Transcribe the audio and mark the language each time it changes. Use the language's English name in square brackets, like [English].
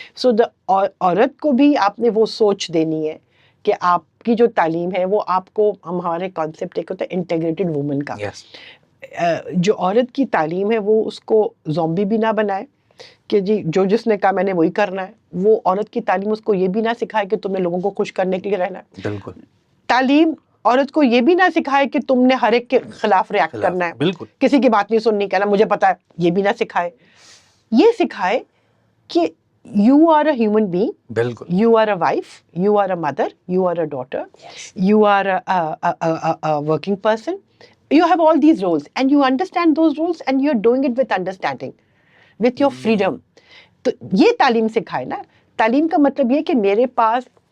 [Urdu] So عورت کو بھی آپ نے وہ سوچ دینی ہے کہ آپ کی جو تعلیم ہے وہ آپ کو, ہمارے کانسیپٹ ایک ہوتا ہے انٹیگریٹڈ وومن کا, جو عورت کی تعلیم ہے وہ اس کو زومبی بھی نہ بنائے کہ جی جو جس نے کہا میں نے وہی کرنا ہے. وہ عورت کی تعلیم اس کو یہ بھی نہ سکھائے کہ تم نے لوگوں کو خوش کرنے کے لیے رہنا ہے. بالکل. تعلیم عورت کو یہ بھی نہ سکھائے کہ تم نے ہر ایک کے خلاف ریاکٹ کرنا ہے, بالکل کسی کی بات نہیں سننی, کہنا مجھے پتا ہے, یہ بھی نہ سکھائے. یہ سکھائے کہ [English] you are a human being, [Urdu] بالکل, [English] you are a wife, you are a mother, you are a daughter, you are a working person, you have all these roles and you understand those roles and you're doing it with understanding, with your freedom. [Urdu] تو یہ تعلیم سکھائے نا. تعلیم کا مطلب یہ کہ میرے پاس